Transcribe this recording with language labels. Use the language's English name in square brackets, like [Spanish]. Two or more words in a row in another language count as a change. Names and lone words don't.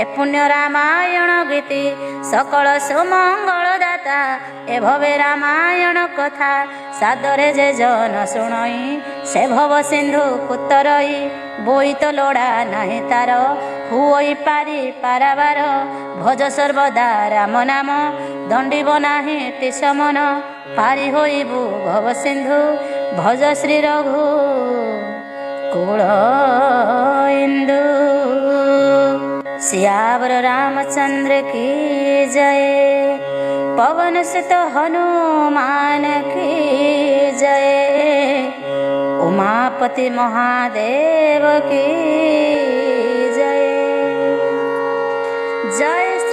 [Odia] ପୁଣ୍ୟ ରାମାୟଣ ଗୀତି ସକଳ ସୁମଙ୍ଗଳ ଦାତା ଏ ଭବେ ରାମାୟଣ କଥା ସାଦରେ ଯେ ଜନ ଶୁଣଇ ସେ ଭବ ସିନ୍ଧୁ କୁତରଇ ବୋଇତ ଲୋଡ଼ା ନାହିଁ ତାର ହୁଇ ପାରି ପାରାବାର ଭଜ ସର୍ବଦା ରାମ ନାମ ଦଣ୍ଡିବ ନାହିଁ ଟିସ ମନ ପାରି ହୋଇବୁ ଭବ ସିନ୍ଧୁ ଭଜ ଶ୍ରୀ ରଘୁ [Hindi] କୁଳ इंदु सियावर रामचंद्र की जय पवन सुत हनुमान की जय उमापति महादेव की जय जय